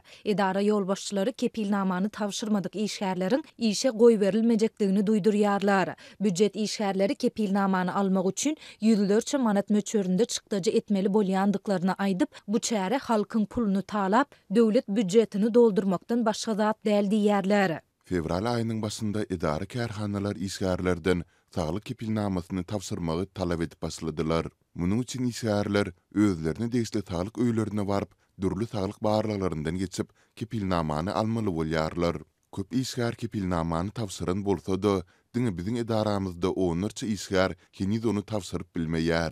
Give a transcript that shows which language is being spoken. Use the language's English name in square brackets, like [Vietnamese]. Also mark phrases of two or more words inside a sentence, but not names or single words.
[Turkmen] İdara ýolbaşçylary kepilnamany tawşyrmadyk işgärleriň işe goý berilmejekdigini duýdurýarlar. Büdjet işgärleri kepilnamany almak üçin ýüzlerçe manat möçberinde çykdyjy etmeli bolýandyklaryny aýdyp, bu çäre halkyň puluny talap, döwlet büdjetini doldurmakdan başga zat däl diýerler. Fevral ayının başında idare kärhanalar işgärlerden saglyk kepilnamasyny tawşyrmagy talap edip başladylar. Munyň üçin işgärler özlerini degişli saglyk öýlerine baryp, dürli saglyk barlyklaryndan geçip kepilnamany almaly bolýarlar. Köp işgär kepilnamany tawşyran bolsa-da, diňe biziň idaramyzda onlarça işgär henüz onu tawşyryp bilmeýär.